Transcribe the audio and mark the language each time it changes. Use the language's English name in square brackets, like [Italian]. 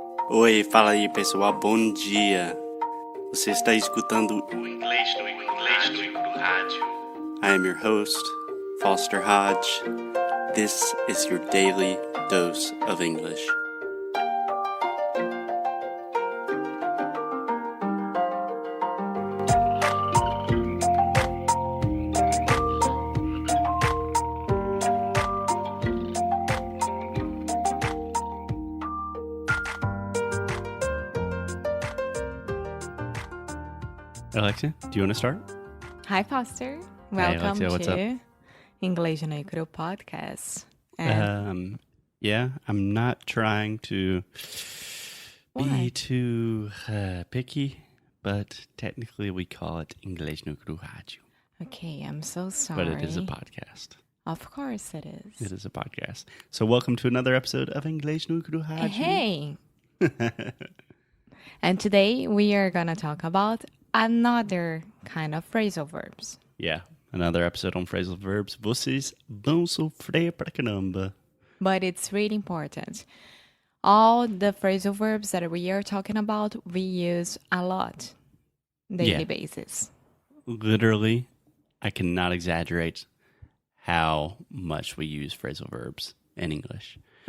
[Portuguese] Oi, fala aí pessoal, bom dia. Você está escutando o Inglês no Rádio. [English] I am your host, Foster Hodge. This is your daily dose of English. Alexia, do you want to start? Hi, Foster. Welcome Alexia, what's to Inglês no podcast. Yeah, I'm not trying to be too picky, but technically we call it Inglês no Rádio. Okay, I'm so sorry. But it is a podcast. Of course it is. It is a podcast. So welcome to another episode of Inglês no Rádio. Hey! And today we are going to talk about another kind of phrasal verbs. Yeah, another episode on phrasal verbs. [Portuguese] Vocês vão sofrer pra caramba. [English] But it's really important. All the phrasal verbs that we are talking about, we use a lot daily basis. Literally, I cannot exaggerate how much we use phrasal verbs in English.